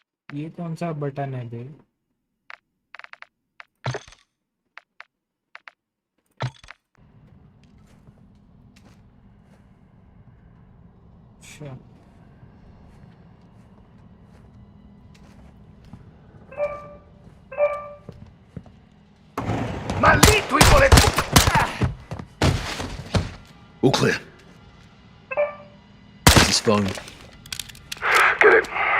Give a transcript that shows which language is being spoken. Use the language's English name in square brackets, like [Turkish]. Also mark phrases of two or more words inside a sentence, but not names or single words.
[Hindi] ये कौन सा बटन है बे? अच्छा [Spanish] Maldito hijo de... [English] All clear. His phone. Get it.